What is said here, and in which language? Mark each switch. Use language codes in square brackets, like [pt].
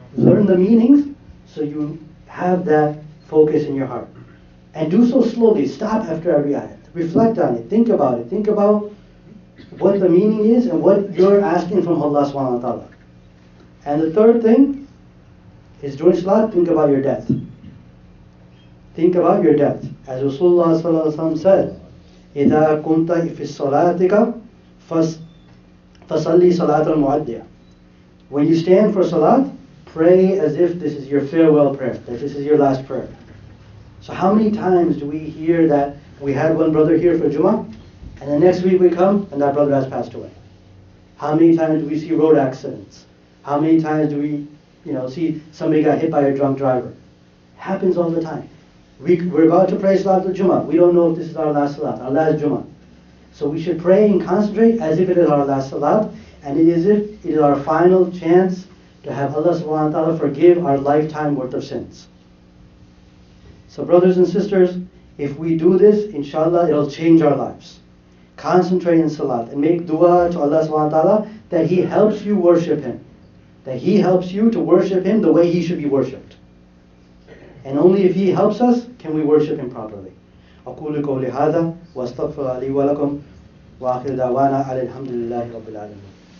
[en] Learn the meanings so you have that focus in your heart. And do so slowly. Stop after every ayat. Reflect on it. Think about it. Think about what the meaning is and what you're asking from Allah subhanahu wa ta'ala. And the third thing is during salat, think about your death. Think about your death. As Rasulullah sallallahu alaihi wasallam said, [ar] إِذَا كُنْتَ فِي صَلَاتِكَ فَصَلِّ صَلَاةَ الْمُعَدِّيَةِ. [en] When you stand for salat, pray as if this is your farewell prayer, that this is your last prayer. So how many times do we hear that we had one brother here for Jummah, and the next week we come and that brother has passed away? How many times do we see road accidents? How many times do we see somebody got hit by a drunk driver? Happens all the time. We're about to pray Salat al-Jummah. We don't know if this is our last Salat, our last Jummah. So we should pray and concentrate as if it is our last Salat, and it is our final chance to have Allah subhanahu wa ta'ala forgive our lifetime worth of sins. So brothers and sisters, if we do this, inshallah, it'll change our lives. Concentrate in Salat and make dua to Allah subhanahu wa ta'ala that He helps you worship Him. That He helps you to worship Him the way He should be worshipped. And only if He helps us can we worship Him properly. [ar] أقول قولي هذا وأستغفر لي ولكم وآخر دعوانا على الحمد لله رب العالمين.